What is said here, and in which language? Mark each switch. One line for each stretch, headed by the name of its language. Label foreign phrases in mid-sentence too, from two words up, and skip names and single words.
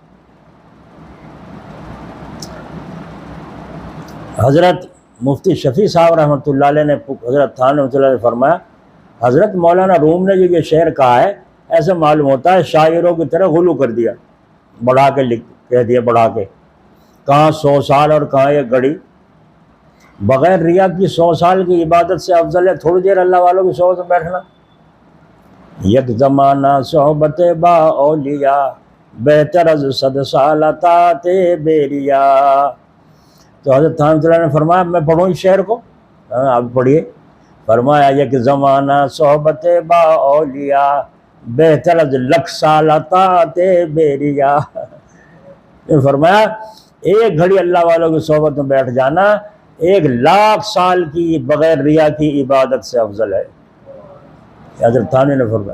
Urdu: حضرت مفتی شفیع صاحب
Arabic: رحمۃ اللہ علیہ
Urdu: نے حضرت تھانوی
Arabic: رحمۃ اللہ علیہ
Urdu: نے فرمایا، حضرت مولانا روم نے جو یہ شعر کہا ہے، ایسے معلوم ہوتا ہے شاعروں کی طرح غلو کر دیا، بڑھا کے کہہ دیا، بڑھا کے، کہاں 100 سال اور کہاں ایک گھڑی، بغیر ریا کی 100 سال کی عبادت سے افضل ہے تھوڑی دیر اللہ والوں کی صحبت میں بیٹھنا۔
Persian: یک زمانہ صحبت با اولیاء بہتر از 100 سال اطاعت بیریا۔
Urdu: تو حضرت تھانوی نے فرمایا، میں پڑھوں اس شعر کو، آپ پڑھیے، فرمایا
Persian: یک زمانہ صحبت با اولیاء بہتر از 1,00,000 سال اطاعت بیریا۔
Urdu: فرمایا ایک گھڑی اللہ والوں کی صحبت میں بیٹھ جانا 1,00,000 سال کی بغیر ریا کی عبادت سے افضل ہے، حضرت تھانوی نے فرمایا۔